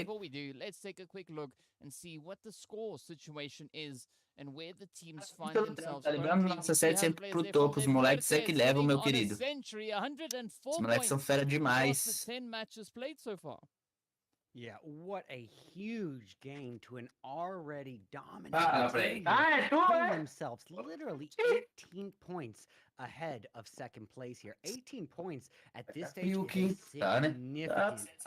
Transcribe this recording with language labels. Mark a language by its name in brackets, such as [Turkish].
[English] Before we do, let's take a quick look and see what the score situation is and where the teams find themselves. [Portuguese] Tá lembrando nossa série sempre pro topo, os moleques é que levam, meu querido. Os moleques são fera demais. [English] 10 matches played so far. Yeah, what a huge game to an already dominant team. Putting themselves literally 18 points ahead of second place here. 18 points at this stage is significant.